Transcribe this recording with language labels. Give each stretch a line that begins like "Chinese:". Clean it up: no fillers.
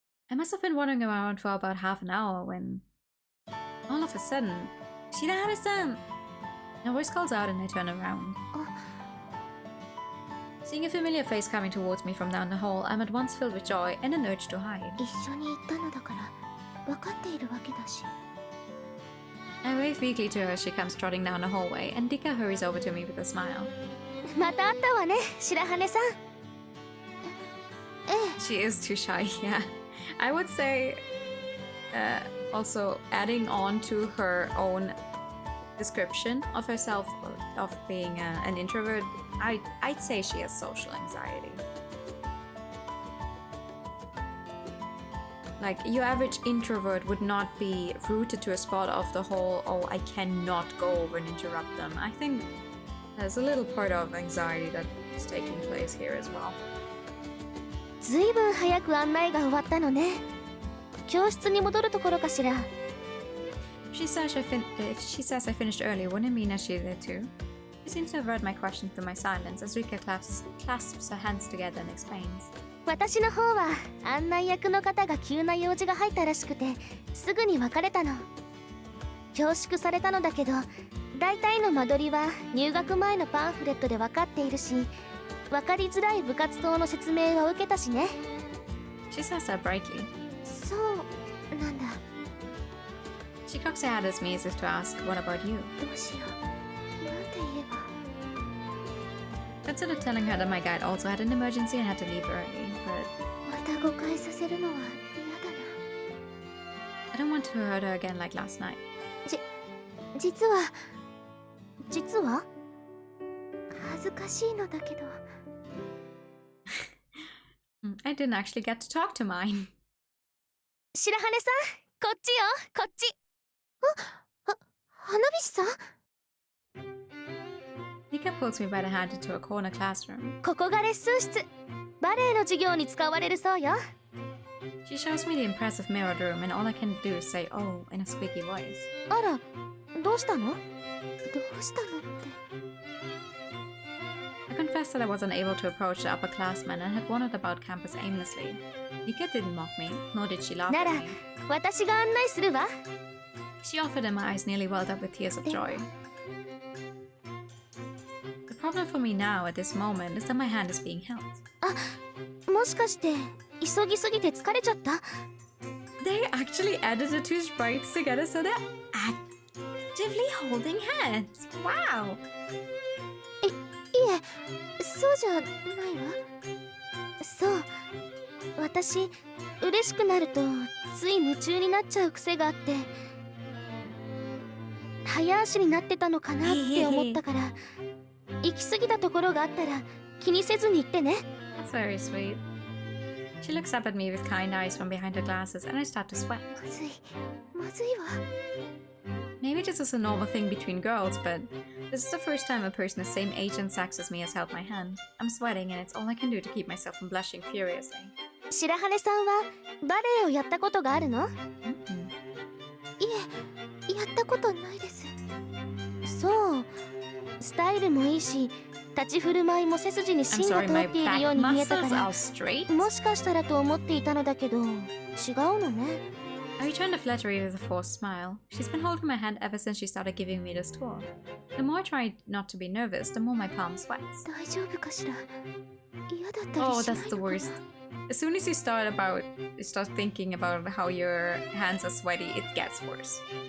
English: I must have been wandering around for about half an hour when all of a sudden, Shirahara-san! A voice calls out and I turn around. Seeing a familiar face coming towards me from down the hall, I'm at once filled with joy and an urge to hide.
Japanese: 一緒に行ったのだから分かっているわけだし。
English: I wave weakly to her as she comes trotting down the hallway, and Dika hurries over to me with a smile.
Japanese: また会ったわね、白羽さん。
English: She is too shy, yeah. I would say, also adding on to her own description of herself of being an introvert, I'd say she has social anxiety. Like, your average introvert would not be rooted to a spot of the whole, oh, I cannot go over and interrupt them. I think there's a little part of anxiety that is taking place here as well.
Japanese: ずいぶん早く案内が終わったのね。教室に戻るところかしら。
English: If she says I finished early, wouldn't it mean that she did too? She seems to avert my question through my silence as Rika clasps her hands together and explains.
Japanese: 私の方は案内役の方が急な用事が入ったらしくてすぐに別れたの。恐縮されたのだけど、大体の間取りは入学前のパンフレットで分かっているし、分かりづらい部活動の説明は受けたしね。
English: She says that brightly.
Japanese: そうなんだ。
English: She cocks her head at me as if to ask, what about you?
Japanese: どうしよう。なんて言えば。
English: Considered telling her that my guide also had an emergency and had to leave early, but
Japanese: また誤解させるのは嫌だな。
English: I don't want to hurt her again like last night.
Japanese: 実は恥ずかしいのだけど。
English: I didn't actually get to talk to mine.
Japanese: 白羽さん、こっちよ、こっち。花火師さん。
English: Nika pulls me by the hand into a corner classroom.
Japanese: ここがレッスン室。バレエの授業に使われるそうよ。
English: She shows me the impressive mirrored room, and all I can do is say, oh, in a squeaky voice.
Japanese: あら、どうしたの？どうしたのって。
English: I confessed that I wasn't able to approach the upperclassmen and had wandered about campus aimlessly. Nika didn't mock me, nor did she laugh
Japanese: な
English: at
Japanese: ら、
English: me.
Japanese: 私が案内するわ。
English: She offered, and my eyes nearly welled up with tears of joy. The problem for me now at this moment is that my hand is being held.
Japanese: もしかして急ぎすぎて疲れちゃった？
English: They actually added the two sprites together so they're actively holding hands. Wow!
Japanese: いえ、そうじゃないわ。そう、私嬉しくなるとつい夢中になっちゃう癖があって、早足になってたのかなって思ったから、行き過ぎたところがあったら気にせずに言ってね。
English: That's very sweet. She looks up at me with kind eyes from behind her glasses, and I start to sweat.
Japanese: まずいわ。
English: Maybe this is a normal thing between girls, but this is the first time a person the same age and sex as me has held my hand. I'm sweating, and it's all I can do to keep myself from blushing furiously.
Japanese: 白羽さんはバレエをやったことがあるの？いえ、やったことないです。そう、スタイルもいいし、立ち振る舞いも背筋に芯が通っているように見えたから、もしかしたらと思っていたのだけど、違うのね。
English: I returned the flattery with a forced smile. She's been holding my hand ever since she started giving me this tour. The more I try not to be nervous, the more my palm sweats.
Japanese: 大丈夫かしら。嫌だったり
English: Oh,
Japanese: しない
English: that's
Japanese: の
English: the
Japanese: か
English: worst.
Japanese: な。
English: As soon as you start thinking about how your hands are sweaty, it gets worse.